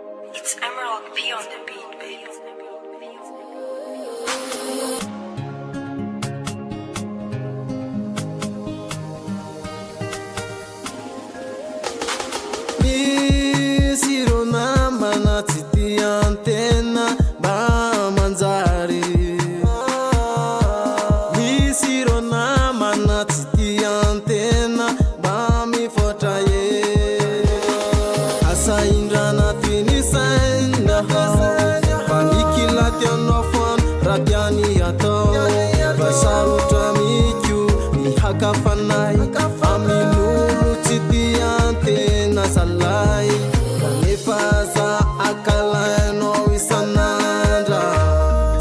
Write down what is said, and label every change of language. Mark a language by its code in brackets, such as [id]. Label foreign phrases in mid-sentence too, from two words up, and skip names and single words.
[en] It's Emerald P on the beat, baby. [mg] Misirona manaty tiantena ba manjary. Misirona manaty tiantena ba mifotra ye. Asa indrana twinisaina panikilatyanao foana ratiany atao vasarotra mikio mihakafanay amin'olo tsy tiantena zalay kanefa za akalainao isanandra tsy